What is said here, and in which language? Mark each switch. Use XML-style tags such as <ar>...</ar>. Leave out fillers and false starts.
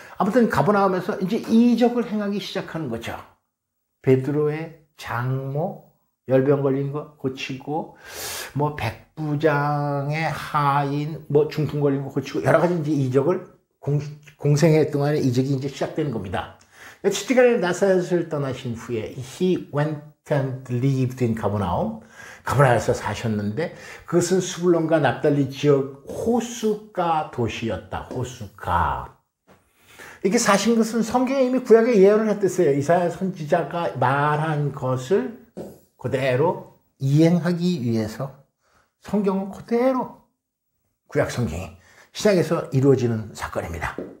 <ko>아무튼 가버나움에서 이제 이적을 행하기 시작하는 거죠. 베드로의 장모 열병 걸린 거 고치고 뭐 백부장의 하인 뭐 중풍 걸린 거 고치고 여러 가지 이제 이적을 공생애 동안에 이적이 이제 시작되는 겁니다. 시티간에 나사렛을 떠나신 후에</ko> <en>he went and lived in Capernaum.</en> <ko>가버나움에서 사셨는데 그것은 스불론과 납달리 지역 호숫가 도시였다. 호숫가. 이렇게 사신 것은 성경에 이미 구약에 예언을 했댔어요. 이사야 선지자가 말한 것을 그대로 이행하기 위해서 성경은 그대로 구약 성경이 신약에서 이루어지는 사건입니다.</ko>